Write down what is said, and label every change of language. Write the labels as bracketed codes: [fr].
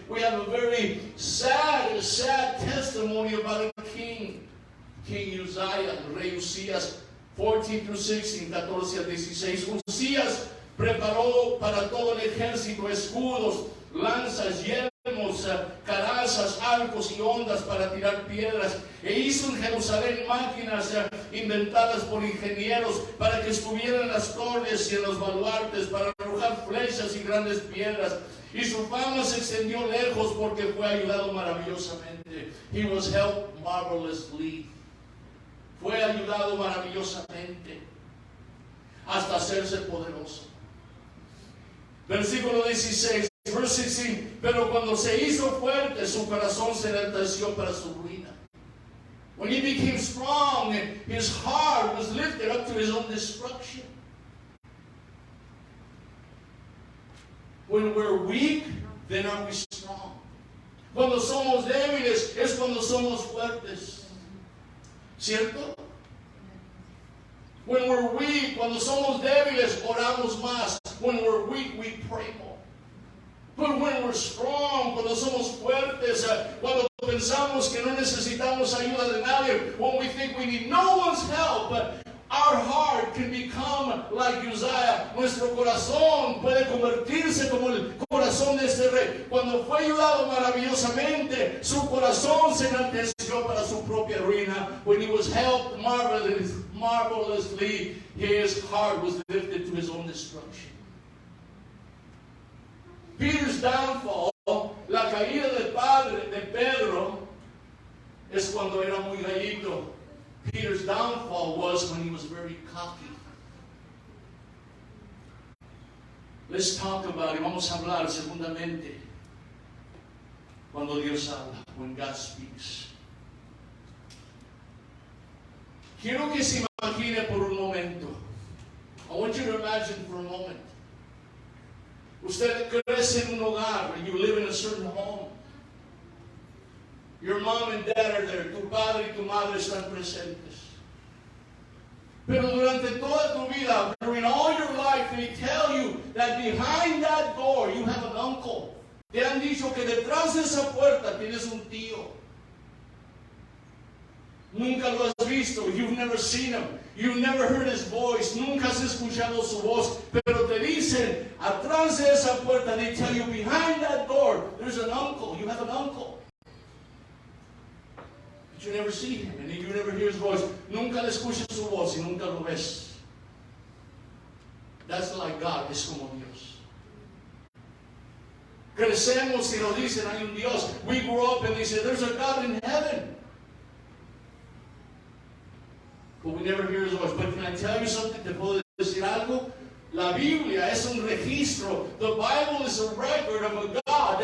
[en] We have a very sad testimony about a king. King Uzziah, [es] el rey Usías, [en] 14 through 16, [es] 14 al 16. Usías preparó para todo el ejército escudos, lanzas, yelmos, carazas, arcos y ondas para tirar piedras. E hizo en Jerusalén máquinas inventadas por ingenieros para que estuvieran en las torres y en los baluartes, para arrojar flechas y grandes piedras. Y su fama se extendió lejos porque fue ayudado maravillosamente. [en] He was helped marvelously. [es] Fue ayudado maravillosamente hasta hacerse poderoso. Versículo 16. [en] Verse 16, [es] pero cuando se hizo fuerte, su corazón se enalteció para su ruina. [en] When he became strong, his heart was lifted up to his own destruction. When we're weak, then are we strong. [es] Cuando somos débiles, es cuando somos fuertes. ¿Cierto? [en] When we're weak, [es] cuando somos débiles, oramos más. [en] When we're weak, we pray more. But when we're strong, [es] cuando somos fuertes, cuando pensamos que no necesitamos ayuda de nadie, [en] when we think we need no one's help, our heart can become like Uzziah. [es] Nuestro corazón puede convertirse como el corazón de este rey. Cuando fue ayudado maravillosamente, su corazón se enalteció para su propia ruina. [en] When he was helped marvelously, his heart was lifted to his own destruction. Peter's downfall, [es] la caída del padre de Pedro, es cuando era muy gallito. [en] Peter's downfall was when he was very cocky. Let's talk about it. [es] Vamos a hablar segundamente cuando Dios habla, [en] when God speaks. [es] Quiero que se imagine por un momento. [en] I want you to imagine for a moment. [es] Usted crece en un hogar, [en] and you live in a certain home. Your mom and dad are there. [es] Tu padre y tu madre están presentes. Pero durante toda tu vida, [en] during all your life, they tell you that behind that door you have an uncle. [es] Te han dicho que detrás de esa puerta tienes un tío. Nunca lo has visto. [en] You've never seen him. You've never heard his voice. [es] Nunca has escuchado su voz. Pero te dicen, atrás de esa puerta, [en] they tell you, behind that door, there's an uncle. You have an uncle. But you never see him, and you never hear his voice. [es] Nunca le escuchas su voz y nunca lo ves. [en] That's like God. [es] Es como Dios. Crecemos y nos dicen, hay un Dios. [en] We grew up and they say, there's a God in heaven. But we never hear his voice. But can I tell you something? [es] ¿Te puedo decir algo? La Biblia es un registro. [en] The Bible is a record of a God